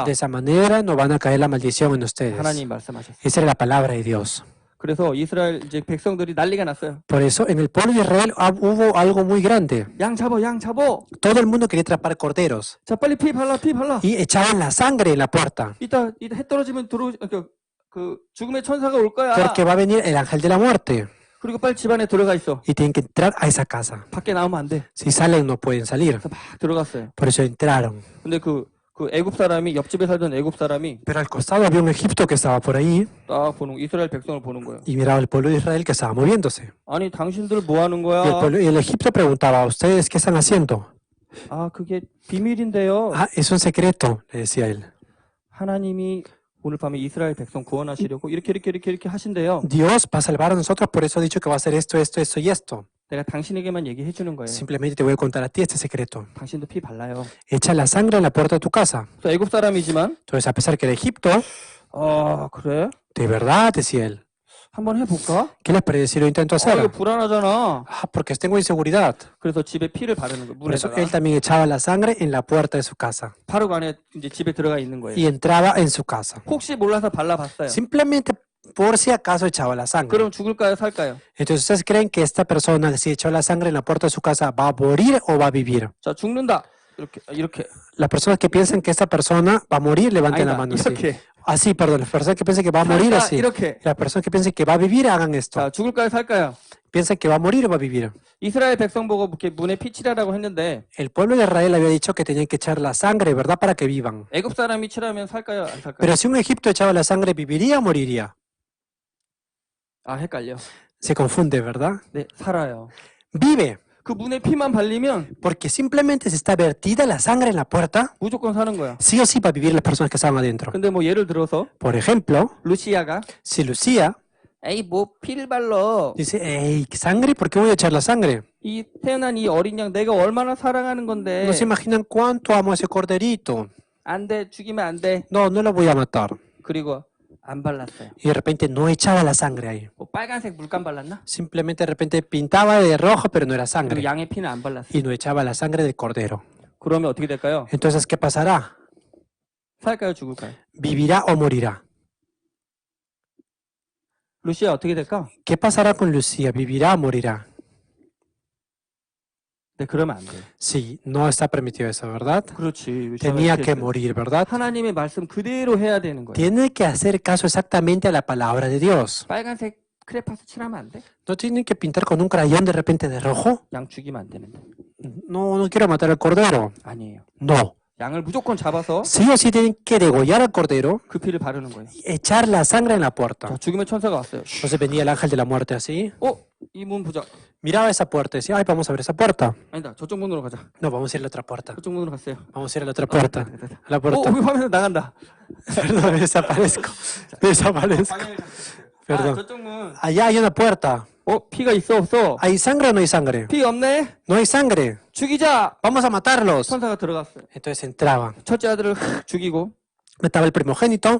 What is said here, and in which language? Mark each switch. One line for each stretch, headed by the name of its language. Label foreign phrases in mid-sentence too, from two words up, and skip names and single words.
Spanish: De esa manera no van a caer la maldición en ustedes.
Korean: 하나님 말씀하셨어요.
Spanish: Esa era la palabra de Dios.
Korean: 그래서 이스라엘 이제 백성들이 난리가 났어요.
Spanish: Por eso en el pueblo de Israel hubo algo muy grande.
Korean: 양 잡어, 양 잡어.
Spanish: Todo el mundo quería atrapar corderos
Korean: 자 빨리 피 발라, 피 발라.
Spanish: y echaban la sangre en la puerta.
Korean: 이따 해 떨어지면 그 죽음의 천사가 올 거야.
Spanish: Porque va a venir el ángel de la muerte
Korean: 그리고 빨리 집 안에 들어가 있어.
Spanish: y tienen que entrar a esa casa.
Korean: 밖에 나오면 안 돼.
Spanish: Si salen no pueden salir.
Korean: 그래서 막 들어갔어요.
Spanish: Por eso entraron.
Korean: 근데 그 애굽 사람이 옆집에 살던 애굽 사람이
Spanish: Pero al costado había un Egipto que estaba por ahí
Korean: 딱 보는 이스라엘 백성을 보는 거예요.
Spanish: y miraba el pueblo de Israel que estaba moviéndose.
Korean: 아니 당신들 뭐 하는 거야?
Spanish: Y el Egipto preguntaba, ¿ustedes qué están haciendo?
Korean: 그게 비밀인데요.
Spanish: Es un secreto, le decía él.
Korean: 하나님이 오늘 밤에 이스라엘 백성 구원하시려고 이렇게 하신대요.
Spanish: Dios va a salvar a nosotros, por eso ha dicho que va a hacer esto, esto, esto y esto.
Korean: 내가 당신에게만 얘기해 주는 거예요.
Spanish: Simplemente te voy a contar a ti este secreto.
Korean: 당신도 피 발라요.
Spanish: Echa la sangre en la puerta de tu casa.
Korean: 그래서 애굽 사람이지만
Spanish: Entonces, a pesar que era Egipto,
Korean: 그래?
Spanish: de verdad, decía él.
Korean: 한번 해볼까?
Spanish: ¿Qué les parece si lo intento hacer?
Korean: 이거 불안하잖아.
Spanish: Porque tengo inseguridad.
Korean: 그래서 집에 피를 바르는 거예요.
Spanish: Por eso
Korean: 문에다가.
Spanish: él también echaba la sangre en la puerta de su casa
Korean: 바로 안에 이제 집에 들어가 있는 거예요.
Spanish: y entraba en su casa.
Korean: 혹시 몰라서 발라봤어요.
Spanish: Simplemente por si acaso echaba la sangre.
Korean: 그럼 죽을까요, 살까요?
Spanish: Entonces, ¿ustedes creen que esta persona, si echó la sangre en la puerta de su casa, va a morir o va a vivir?
Korean: 자, 죽는다. 이렇게.
Spanish: Las personas que piensan que esta persona va a morir, levanten la mano así.
Korean: 이렇게.
Spanish: Así, perdón, las personas que piensan que va a morir así.
Korean: 이렇게.
Spanish: Las personas que piensan que va a vivir, hagan esto.
Korean: 자, 죽을까요, 살까요?
Spanish: Piensan que va a morir o va a vivir.
Korean: 이스라엘 백성 보고 이렇게 문에 피 칠하라고 했는데
Spanish: El pueblo de Israel había dicho que tenían que echar la sangre, ¿verdad? Para que vivan.
Korean: 애굽 사람이 칠하면 살까요, 안 살까요?
Spanish: Pero si un Egipto echaba la sangre, ¿viviría o moriría?
Korean: 헷갈려.
Spanish: Se confunde, ¿verdad?
Korean: 네, 살아요.
Spanish: Vive.
Korean: 그 문에 피만 발리면
Spanish: Porque simplemente si está vertida la sangre en la puerta,
Korean: 무조건 사는 거야.
Spanish: sí o sí va a vivir las personas que estaban adentro.
Korean: 근데 뭐 예를 들어서
Spanish: Por ejemplo,
Korean: 루시아가
Spanish: si Lucía
Korean: 에이 뭐 피를 발라.
Spanish: dice, hey, ¿sangre? ¿Por qué voy a echar la sangre?
Korean: 이 태어난 이 어린 양 내가 얼마나 사랑하는 건데.
Spanish: No se imaginan cuánto amo a ese corderito.
Korean: 안 돼, 죽이면 안 돼.
Spanish: No, no lo voy a matar.
Korean: 그리고 안 발랐어요.
Spanish: Y de repente no echaba la sangre ahí.
Korean: 뭐 빨간색 물감 발랐나?
Spanish: Simplemente de repente pintaba de rojo, pero no era
Korean: 그리고
Spanish: sangre.
Korean: 양의 피는 안 발랐어요.
Spanish: Y no echaba la sangre del cordero.
Korean: 그러면 어떻게 될까요?
Spanish: Entonces, ¿qué pasará?
Korean: 살까요, 죽을까요?
Spanish: ¿Vivirá o morirá?
Korean: 루시아 어떻게 될까?
Spanish: ¿Qué pasará con Lucía? ¿Vivirá o morirá?
Korean: 네, 그러면 안 돼요.
Spanish: Sí, no está permitido eso, ¿verdad?
Korean: 그렇지. 루시아가
Spanish: Tenía
Korean: 이렇게
Spanish: que
Korean: 했어요.
Spanish: morir, ¿verdad?
Korean: 하나님의 말씀 그대로 해야 되는 거예요.
Spanish: Tiene que hacer caso exactamente a la palabra de Dios.
Korean: 빨간색 크레파스 칠하면 안 돼?
Spanish: ¿No tienen que pintar con un crayón de repente de rojo?
Korean: 양 죽이면 안 되는데.
Spanish: No quiero matar al cordero.
Korean: 아니에요.
Spanish: No.
Korean: 양을 무조건 잡아서
Spanish: Sí o sí tienen que degollar al cordero
Korean: 그 피를 바르는 거예요.
Spanish: y echar la sangre en la puerta.
Korean: 자, 죽음의 천사가 왔어요.
Spanish: Entonces venía el ángel de la muerte así.
Korean: 이 문 보자.
Spanish: Miraba esa puerta y decía, ay, vamos a ver esa puerta.
Korean: 아니다. 저쪽 문으로 가자.
Spanish: No, vamos a ir a la otra puerta.
Korean: 저쪽 문으로 갔어요.
Spanish: Vamos a ir a la otra puerta. A la puerta.
Korean: 우리 화면에서 나간다.
Spanish: Perdón, me desaparezco. Me desaparezco. Perdón.
Korean: 저쪽 문.
Spanish: Allá hay una puerta.
Korean: 피가 있어 없어?
Spanish: ¿Hay sangre o no hay sangre?
Korean: 피 없네.
Spanish: No hay sangre.
Korean: 죽이자.
Spanish: Vamos a matarlos.
Korean: 천사가 들어갔어요.
Spanish: Entonces entraban.
Korean: 첫째 아들을 흑 죽이고
Spanish: Mataba el primogénito